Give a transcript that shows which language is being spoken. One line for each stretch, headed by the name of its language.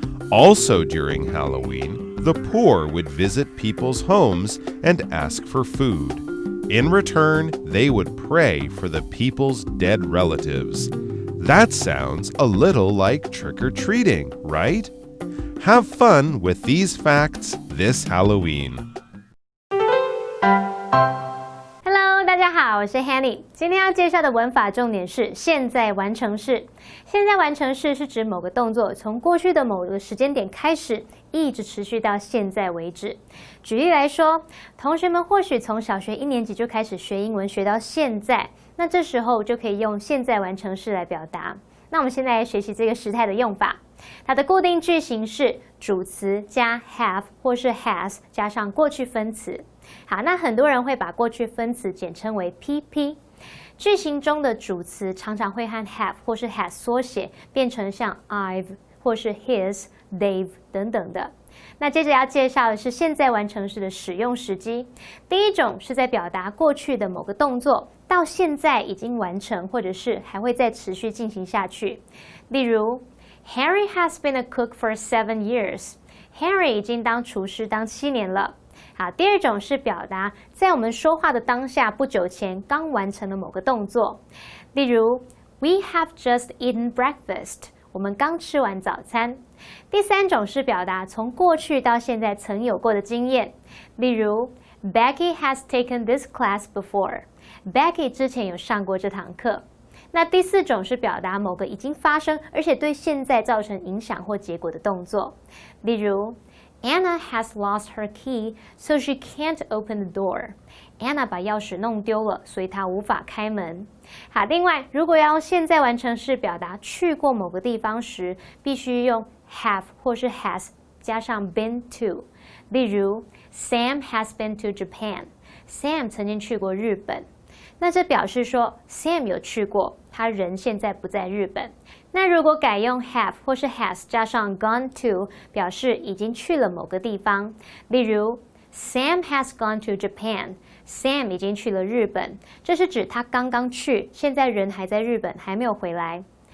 English: Also during Halloween, the poor would visit people's homes and ask for food. In return, they would pray for the people's dead relatives. That sounds a little like trick-or-treating, right? Have fun with these facts this Halloween.
Chinese: Hello， 大家好，我是 Hanny。今天要介绍的文法重点是现在完成式。现在完成式是指某个动作从过去的某个时间点开始，一直持续到现在为止。举例来说，同学们或许从小学1年级就开始学英文，学到现在，那这时候就可以用现在完成式来表达。那我们现在来学习这个时态的用法。它的固定句型是主词加 have 或是 has 加上过去分词。好，那很多人会把过去分词简称为 PP。句型中的主词常常会和 have 或是 has 缩写，变成像 I've 或是 his、they've 等等的。那接着要介绍的是现在完成式的使用时机。第一种是在表达过去的某个动作到现在已经完成，或者是还会再持续进行下去。例如
English: Harry has been a cook for 7 years.
Chinese: Harry 已经当厨师当7年了。好，第二种是表达在我们说话的当下不久前刚完成了某个动作。例如
English: We have just eaten breakfast.
Chinese: 我们刚吃完早餐。第三种是表达从过去到现在曾有过的经验。例如
English: Becky has taken this class before.
Chinese: Becky 之前有上过这堂课。那第四种是表达某个已经发生而且对现在造成影响或结果的动作。例如
English: Anna has lost her key, so she can't open the door.
Chinese: Anna 把钥匙弄丢了，所以她无法开门。好，另外，如果要用现在完成式表达去过某个地方时，必须用 have 或是 has 加上 been to。例如
English: ，Sam has been to Japan。Sam
Chinese: 曾经去过日本。那这表示说 Sam 有去过，他人现在不在日本。那如果改用 have 或是 has 加上 gone to， 表示已经去了某个地方。例如
English: Sam has gone to Japan。
Chinese: Sam 已经去了日本，这是指他刚刚去，现在人还在日本，还没有回来。